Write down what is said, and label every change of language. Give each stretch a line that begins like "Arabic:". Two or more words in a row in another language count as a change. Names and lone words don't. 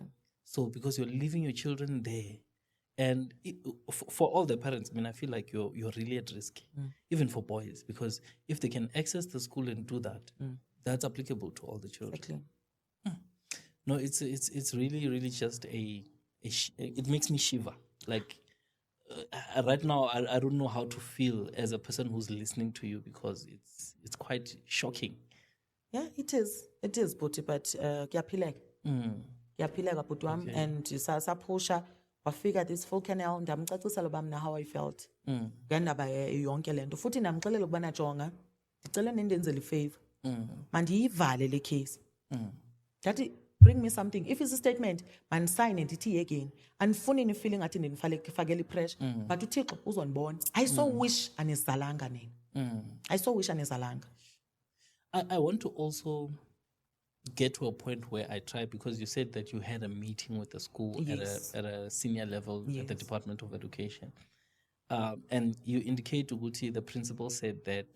English: So because you're leaving your children there, and for all the parents, I mean, I feel like you're really at risk, even for boys, because if they can access the school and do that, that's applicable to all the children. Exactly. No, it's really just it makes me shiver. Like right now, I don't know how to feel as a person who's listening to you because it's quite shocking. Yeah, it is,
Xhosa: Bhuti, but kuyaphileka. Kuyaphileka bhuti wami and saphusha wafika
English: this full canal
Xhosa: ndamcacisela uba mna
English: how I felt
Xhosa: ngendaba yonke lento futhi ndamxelela ukubana jonga ndicela nendenzele ifavor mandiyivale le case ndathi
English: bring me something if it's a statement
Xhosa: mandisayine ndithi yekeni andifuni nifeeling ngathi ndinifakela ipressure but uthixo uzondibona
English: I so wish
Xhosa: anizalanga nina
English: I so wish
Xhosa: anizalanga.
English: I want to also get to a point where I try, because you said that you had a meeting with the school at a senior level at the Department of Education. And you indicate to Guti, the principal said that...